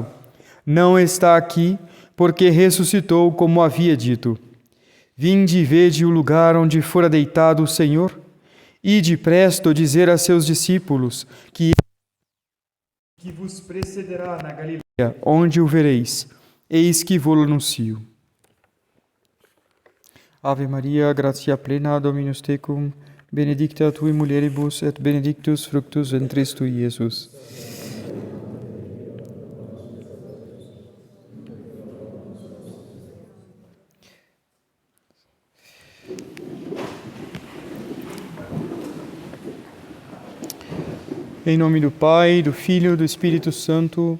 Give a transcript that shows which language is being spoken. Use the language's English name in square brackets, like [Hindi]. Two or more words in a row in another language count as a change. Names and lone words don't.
[Portuguese] Não está aqui, porque ressuscitou como havia dito. Vinde e vede o lugar onde fora deitado o Senhor. Ide presto dizer a seus discípulos que vos precederá na Galileia, onde o vereis. Eis que vos anuncio. [Latin] Ave Maria, gratia plena, Dominus tecum, benedicta tui mulieribus, et benedictus fructus ventris tui, Iesus. [Portuguese] Em nome do Pai, do Filho e do Espírito Santo.